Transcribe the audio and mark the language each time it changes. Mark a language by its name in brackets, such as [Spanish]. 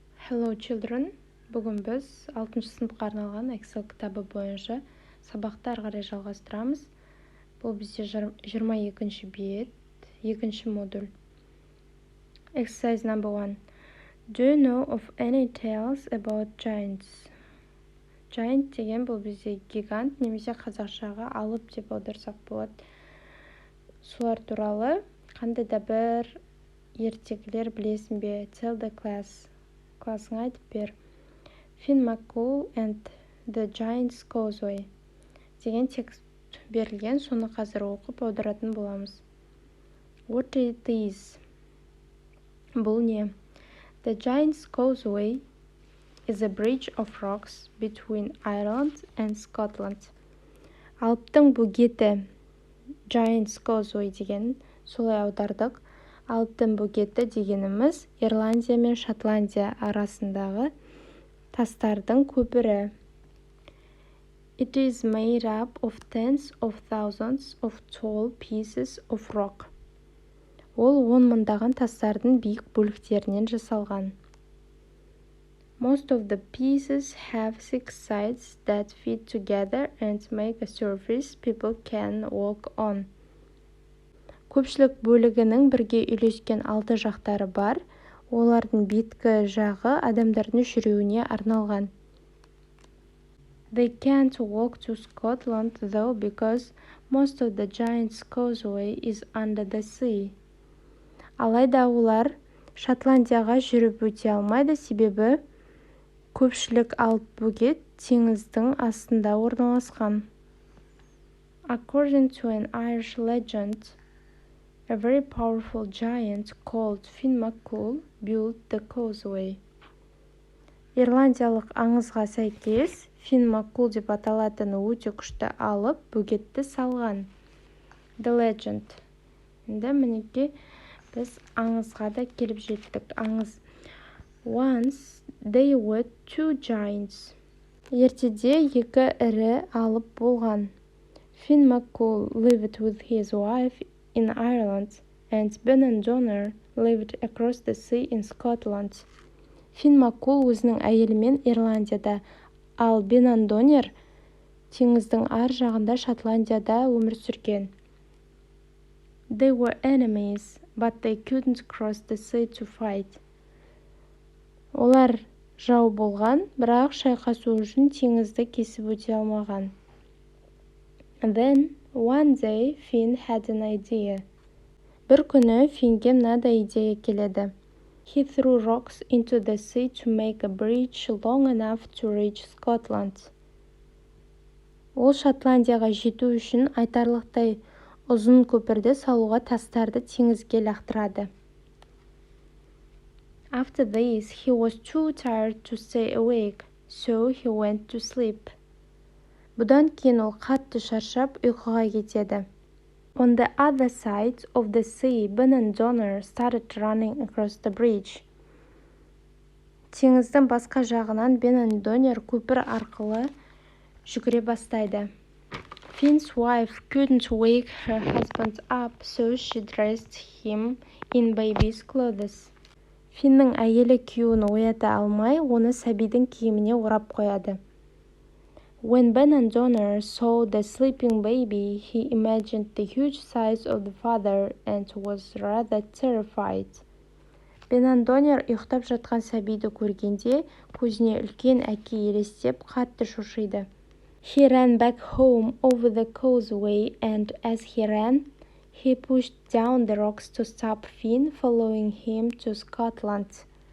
[English] Hello children, [Kazakh] бүгін біз 6-шы сыныпқа арналған Excel кітабы бойынша сабақты ары қарай жалғастырамыз. Бұл бізде 22-ші бет, 2-ші модуль. [English] Exercise number 1. Do you know of any tales about giants? [Kazakh] Giant деген бұл бізде гигант, немесе қазақшаға алып деп аударсақ болады. Солар туралы қандай да бір ертегілер білесің бе? [English] Tell the class. [Kazakh] Классыңа айтып бер. Finn McCool and the Giant's Causeway деген текст берілген, соны қазір оқып аударатын боламыз. [English] What it is? [Kazakh] Бұл не? [English] The Giant's Causeway is a bridge of rocks between Ireland and Scotland. [Kazakh] Алыптың бөгеті, Giant's Causeway деген, солай аудардық. Алыптың бөгеті дегеніміз Ирландия мен Шотландия арасындағы тастардың көпірі. [English] It is made up of tens of thousands of tall pieces of rock. [Kazakh] Ол 10 мыңдаған тастардың биік бөліктерінен жасалған. [English] Most of the pieces have 6 sides that fit together and make a surface people can walk on. [Kazakh] Көпшілік бөлігінің бірге үйлескен 6 жақтары бар, олардың беткі жағы адамдардың жүруіне арналған. [English] They can't walk to Scotland though because most of the Giant's Causeway is under the sea. [Kazakh] Алайда олар Шотландияға жүріп өте алмайды, себебі көпшілік алып бөгет теңіздің астында орналасқан. [English] According to an Irish legend, a very powerful giant called Finn McCool built the Causeway. [Kazakh] Ирландиялық аңызға сәйкес, Finn McCool деп аталатын өте күшті алып бөгетті салған. [English] The legend. [Kazakh] Енді мінекей біз аңызға да келіп жеттік. Аңыз. [English] Once they were two giants. [Kazakh] Ертеде екі ірі алып болған. [English] Finn McCool lived with his wife in Ireland, and Ben and Donner lived across the sea in Scotland. [Kazakh] Finn McCool өзінің әйелімен Ирландияда, ал Бен and Donner теңіздің ар жағында Шотландияда өмір сүрген. [English] They were enemies, but they couldn't cross the sea to fight. [Kazakh] Олар жау болған, бірақ шайқасу үшін теңізді кесіп өте алмаған. [English] Then, one day, Finn had an idea. [Kazakh] Bir күні Финге мынадай идея келеді. [English] He threw rocks into the sea to make a bridge long enough to reach Scotland. [Kazakh] Ол Шотландияға жету үшін айтарлықтай ұзын көпірді салуға тастарды теңізге лақтырады. [English] After this, he was too tired to stay awake, so he went to sleep. [Kazakh] Бұдан кейін ол қатты шаршап ұйқыға кетеді. [English] On the other side of the sea, Ben and Donner started running across the bridge. [Kazakh] Теңіздің басқа жағынан Бен and Donner көпір арқылы жүгіре бастайды. [English] Finn's wife couldn't wake her husband up, so she dressed him in baby's clothes. [Kazakh] Финнің әйелі күйеуін оята алмай, оны сәбидің киіміне орап қояды. [English] When Ben and Donner saw the sleeping baby, he imagined the huge size of the father and was rather terrified. [Kazakh] Ben and Donner ұйықтап жатқан сәбиді көргенде, көзіне үлкен әке елестеп, қатты шошиды. [English] He ran back home over the causeway, and as he ran, he pushed down the rocks to stop Finn following him to Scotland.